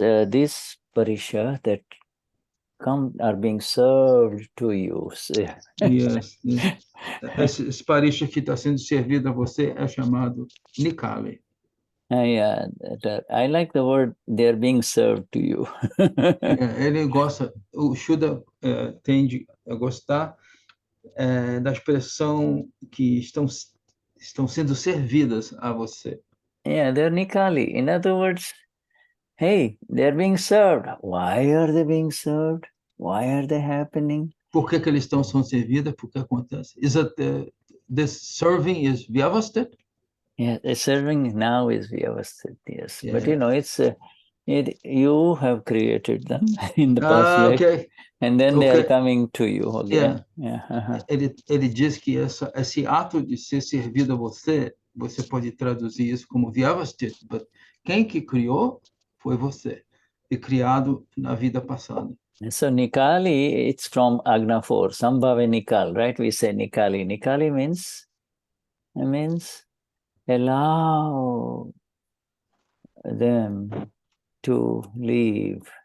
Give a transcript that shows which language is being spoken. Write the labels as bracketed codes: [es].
[en] These parisha that are being served to you. Yes. [pt] Esse parisha que está sendo servido a você é chamado Nikaali. [en] Yeah, I like the word they're being served to you. [pt] Ele gosta, o Shuddha tende a gostar da expressão que estão sendo servidas a você. [en] Yeah, they're Nikali. In other words, hey, they're being served. Why are they being served? Why are they happening? [pt] Por que eles estão sendo servidas? Por que acontece? [en] Is it this serving is vyavasthit? Yeah, the serving now is vyavasthit, yes. Yeah. But you know, it's you have created them in the past life, Okay. and then they Okay. are coming to you again. [pt] Ele diz que esse ato de ser servido a você pode traduzir isso como vyavasthit, but quem que criou foi você, e criado na vida passada. [en] So Nikali, it's from Agna 4, Sambhava Nikal, right? We say Nikali. Nikali means allow them to leave.